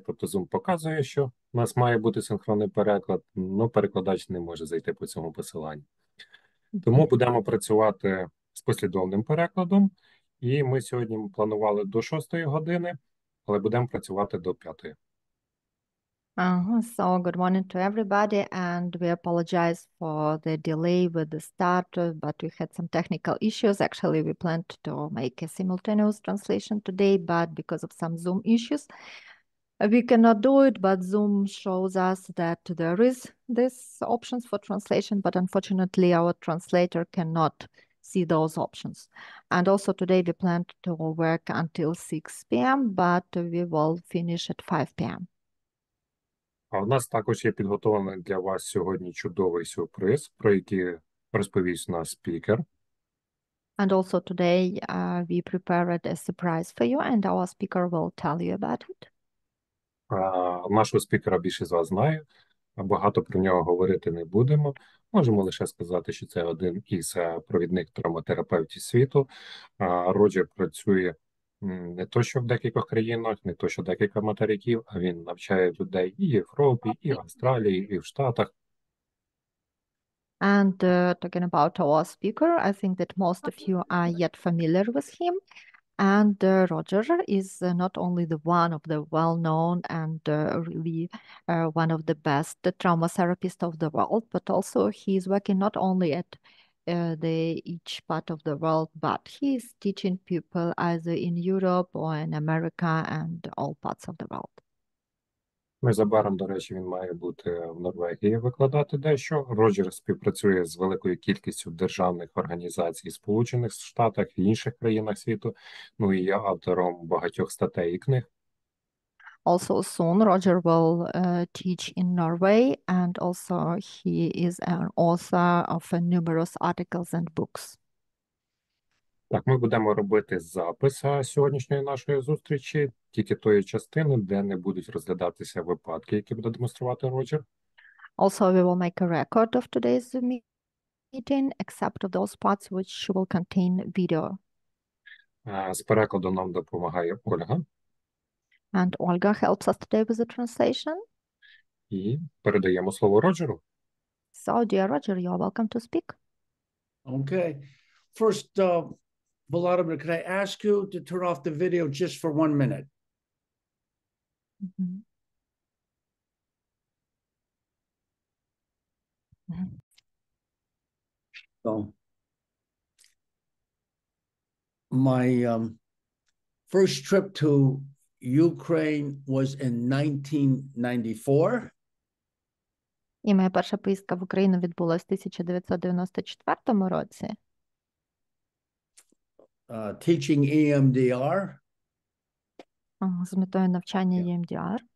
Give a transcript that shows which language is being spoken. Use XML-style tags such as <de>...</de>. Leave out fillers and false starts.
<uk>Тобто Zoom показує, що у нас має бути синхронний переклад, але перекладач не може зайти по цьому посиланню. Тому будемо працювати з послідовним перекладом. І ми сьогодні планували до 6 години, але будемо працювати до 5.</uk> <en>So good morning to everybody, and we apologize for the delay with the start, but we had some technical issues. Actually, we planned to make a simultaneous translation today, but because of some Zoom issues, we cannot do it. But Zoom shows us that there is this options for translation, but unfortunately, our translator cannot see those options. And also today we planned to work until 6 p.m., but we will finish at 5 p.m.</en> <uk>А у нас також є підготовлений для вас сьогодні чудовий сюрприз, про який розповість наш спікер.</uk> <en>And also today we prepared a surprise for you, and our speaker will tell you about it.</en> <uk>Нашого спікера більше з вас знає, багато про нього говорити не будемо. Можемо лише сказати, що це один із провідних травматерапевтів світу. Роджер працює не то що в декількох країнах, не то що декілька материків, а він навчає людей і в Європі, і в Австралії, і в Штатах.</uk> <en>And talking about our speaker, I think that most of you are yet familiar with him. And Roger is not only the one of the well-known and really one of the best trauma therapists of the world, but also he is working not only at each part of the world, but he is teaching people either in Europe or in America and all parts of the world.</en> <uk>Незабаром, до речі, він має бути в Норвегії викладати дещо. Роджер співпрацює з великою кількістю державних організацій в Сполучених Штатах і інших країнах світу. Ну і є автором багатьох статей і книг.</uk> <en>Also soon, Roger will teach in Norway, and also he is an author of numerous articles and books.</en> <uk>Так, ми будемо робити запис сьогоднішньої нашої зустрічі, тільки тої частини, де не будуть розглядатися випадки, які буде демонструвати Роджер.</uk> <en>Also, we will make a record of today's meeting, except of those parts which will contain video.</en> <uk>З перекладом нам допомагає Ольга.</uk> <en>And Olga helps us today with the translation.</en> <uk>І передаємо слово Роджеру.</uk> <en>So, dear Roger, you are welcome to speak. Okay. First, Volodymyr, could I ask you to turn off the video just for 1 minute? Mm-hmm. Mm-hmm. So, my first trip to Ukraine was in 1994.</en> <uk>І моя перша поїздка в Україну відбулась в 1994 році.</uk> <en>Teaching EMDR.</en> <uk>З метою навчання EMDR.</uk>